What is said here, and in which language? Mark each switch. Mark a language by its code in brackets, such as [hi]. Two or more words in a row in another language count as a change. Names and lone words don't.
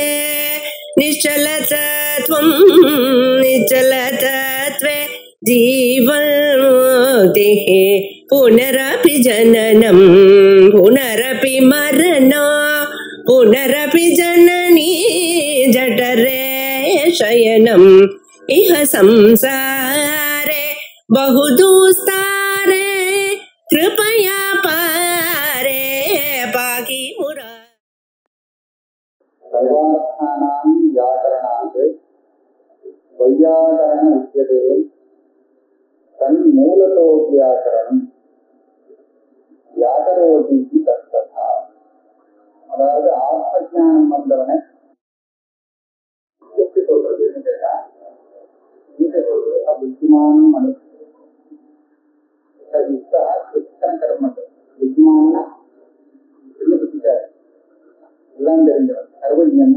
[sa] निश्चलतत्वं निश्चलतत्वे जीवन्मुक्तिः पुनरपि जननं पुनरपि मरणं पुनरपि जननी जठरे शयनम् इह संसारे बहुदुस्तारे कृपया पारे पाहि मुरा। सर्वार्थानां व्याकरणात् वैयाकरण उच्यते तन्मूलतो व्याकरणं व्याकरोति तत्तथा. [ta] அதாவது ஆத்மஞானம் வந்தவனை எப்படி சொல்றதுன்னு கேட்டா, நீங்க சொல்றது புத்திமான் மனுஷா சித்தன கர்மத்தை புத்திமான்னா என்ன பத்திட்டாரு எல்லாம் தெரிஞ்சவன் சர்வஜன்.